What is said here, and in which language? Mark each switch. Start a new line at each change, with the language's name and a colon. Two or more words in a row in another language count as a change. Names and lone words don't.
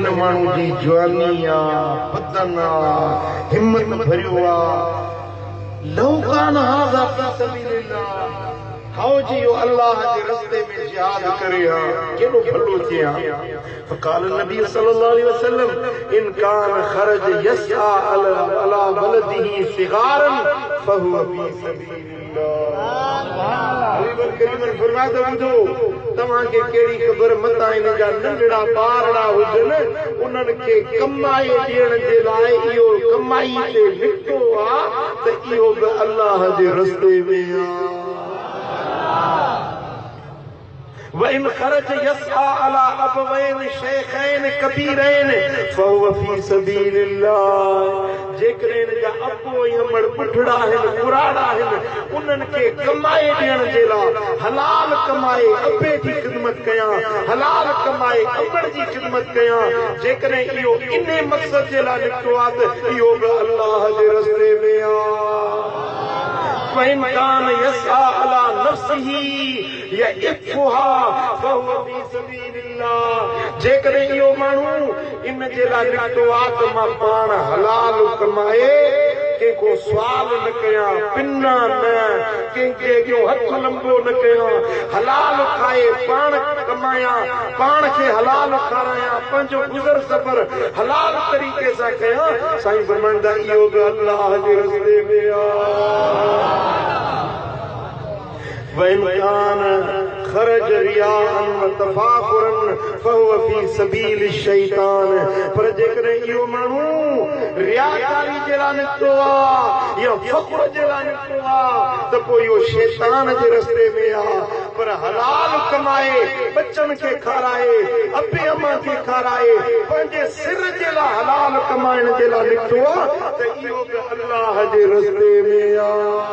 Sindhi: माण्हू जी जवानी आहे बदन आहे हिम्मत भरियो आहे
Arabic: لو كان هذا في سبيل الله
Sindhi: हाओ जी यो अल्लाह जे रस्ते में जिहाद करे हा केॾो भलो थिए हा
Arabic: فقال النبي صلى الله عليه وسلم ان كان خرج يسعى على بلده صغارا فهو في سبيل
Sindhi: तव्हांखे कहिड़ी ख़बर मता हिन जा नंढड़ा ॿारड़ा हुजनि उन्हनि खे कमाई ॾियण जे लाइ इहो कमाई ते निकितो आहे त इहो बि अल्लाह जे रस्ते में आहे
Arabic: وإن خرج يسعى على أبوين شيخين كبيرين فهو في سبيل الله
Sindhi: जेकॾहिं जा अबो अमड़ बुढ़ड़ा आहिनि पुराड़ा आहिनि उन्हनि खे कमाए ॾियण जे लाइ हलाल कमाए अबे जी ख़िदमत कयां हलाल कमाए अमड़ जी ख़िदमत कयां जेकॾहिं इहो इन मक़सद जे लाइ निकितो आहे त इहो बि अल्लाह जे रस्ते में आहे
Arabic: وإن كان يسعى على نفسه يئفها فهو في سبيل الله
Sindhi: जेकॾहिं इहो माण्हू इन जे लाइ निकितो आहे त मां पाण हलाल कमाए कंहिंखो सुवाल न कयां पिना न कंहिंखे हथ लंबो न कयां हलाल खाए पाण कमायां पाण खे हलाल खारायां पंहिंजो गुज़र सफ़र हलाल तरीक़े सां कयां साईं फरमाईंदा इहो बि अल्लाह जे रस्ते में आहे
Arabic: وإن كان خرج رياء وتفاخرا فهو في سبيل الشيطان
Sindhi: پر जेकॾहिं इहो माण्हू रियाकारी जे लाइ निकितो आहे या फ़ख्र जे लाइ निकितो आहे त पोइ इहो शैतान जे रस्ते में आहे पर हलाल कमाए बच्चनि खे खाराए अबे अम्मा खे खाराए पंहिंजे सिर जे लाइ हलाल कमाइण जे लाइ निकितो आहे त इहो बि अल्लाह जे रस्ते में आहे